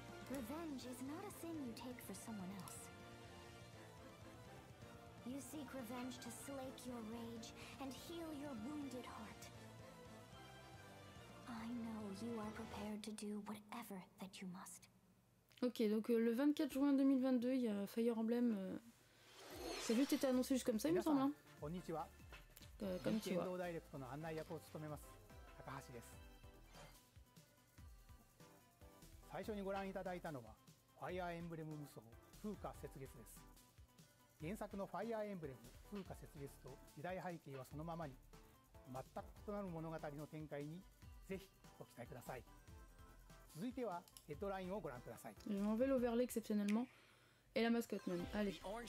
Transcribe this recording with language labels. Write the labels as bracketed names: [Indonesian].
[English] Revenge is not a thing you take for someone else. You seek revenge to slake your rage and heal your wounded heart. I know you are prepared to do whatever that you must. [French] Ok, donc le 24 juin 2022, il y a Fire Emblem. Ça a juste été annoncé juste comme ça, il me semble. Hein. [Japanese] Konnichiwa. [French] Comme tu vois. [Japanese] ダイレクトの案内役を務めます高橋です。最初にご覧いただいたのはファイアーエンブレム無双風化雪月です。原作のファイアーエンブレム風化雪月と時代背景はそのままに全く異なる物語の展開にぜひご期待ください。続いてはヘッドラインをご覧ください。 [French] J'ai enlevé l'overlay exceptionnellement. Et la mascotte même. Allez.